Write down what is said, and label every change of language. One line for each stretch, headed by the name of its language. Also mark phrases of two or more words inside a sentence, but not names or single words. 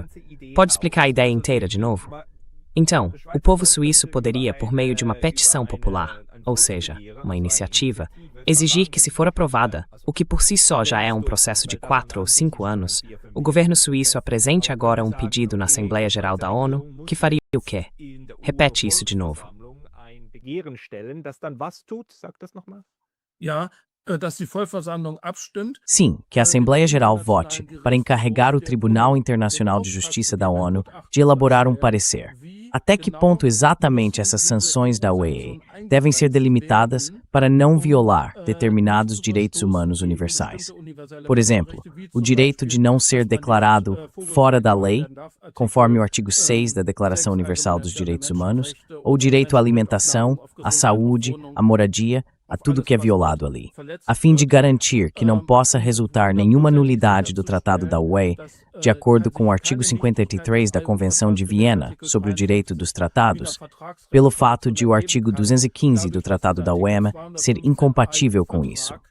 Portuguese: Pode explicar a ideia inteira de novo? Então, o povo suíço poderia, por meio de uma petição popular, ou seja, uma iniciativa, exigir que, se for aprovada, o que por si só já é um processo de 4 ou 5 anos, o governo suíço apresente agora um pedido na Assembleia Geral da ONU, que faria o quê? Repete isso de novo.
German: dass die Vollversammlung abstimmt.
Portuguese: Sim, que a Assembleia Geral vote para encarregar o Tribunal Internacional de Justiça da ONU de elaborar um parecer. Até que ponto exatamente essas sanções da OEA devem ser delimitadas para não violar determinados direitos humanos universais? Por exemplo, o direito de não ser declarado fora da lei, conforme o artigo 6 da Declaração Universal dos Direitos Humanos, ou o direito à alimentação, à saúde, à moradia, a tudo que é violado ali, a fim de garantir que não possa resultar nenhuma nulidade do Tratado da OEA, de acordo com o artigo 53 da Convenção de Viena sobre o Direito dos Tratados, pelo fato de o artigo 215 do Tratado da OEA ser incompatível com isso.